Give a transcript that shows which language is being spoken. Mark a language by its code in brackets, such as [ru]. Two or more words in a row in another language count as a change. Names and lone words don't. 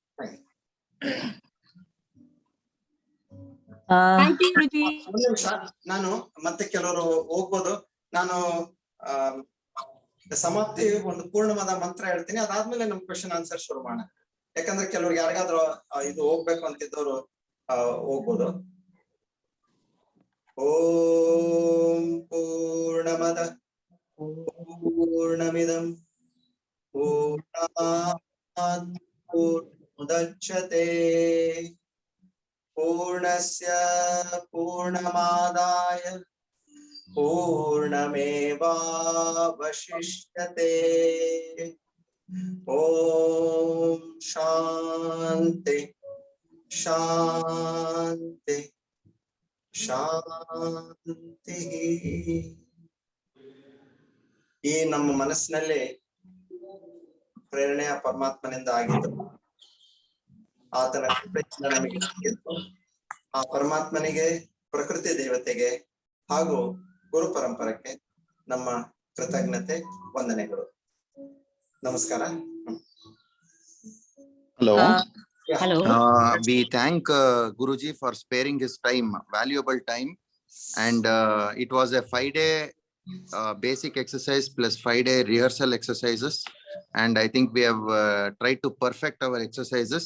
[kn] ಒಂದು ನಿಮಿಷ, ನಾನು ಮತ್ತೆ ಕೆಲವರು ಹೋಗ್ಬೋದು. ನಾನು ಸಮಾಪ್ತಿ ಒಂದು ಪೂರ್ಣವಾದ ಮಂತ್ರ ಹೇಳ್ತೀನಿ, ಅದಾದ್ಮೇಲೆ ನಮ್ [en] question answer [kn] ಶುರು ಮಾಡೋಣ. ಯಾಕಂದ್ರೆ ಕೆಲವ್ರಿಗೆ ಯಾರಿಗಾದ್ರೂ ಇದು ಹೋಗ್ಬೇಕು ಅಂತಿದ್ದವ್ರು ಹೋಗ್ಬೋದು. [sa] ॐ पूर्णमदः पूर्णमिदं पूर्णात् पूर्णमुदच्यते पूर्णस्य पूर्णमादाय पूर्णमेव वशिष्यते. ॐ शान्तिः शान्तिः शान्तिः. [kn] ಈ ನಮ್ಮ ಮನಸ್ಸಿನಲ್ಲಿ ಪ್ರೇರಣೆಯ ಪರಮಾತ್ಮನಿಂದ ಆಗಿದ್ದು, ಆತನ ಕೃಪೆಯಿಂದ ನಮಗೆ ಸಿಕ್ಕಿದ್ದು. ಆ ಪರಮಾತ್ಮನಿಗೆ, ಪ್ರಕೃತಿ ದೇವತೆಗೆ ಹಾಗೂ ಗುರು ಪರಂಪರಕ್ಕೆ ನಮ್ಮ ಕೃತಜ್ಞತೆ, ವಂದನೆಗಳು. ನಮಸ್ಕಾರ. [en] Hello. Hello. We thank Guruji for sparing his time, valuable time. And it was a 5-day basic exercise plus 5-day rehearsal exercises. And I think we have tried to perfect our exercises.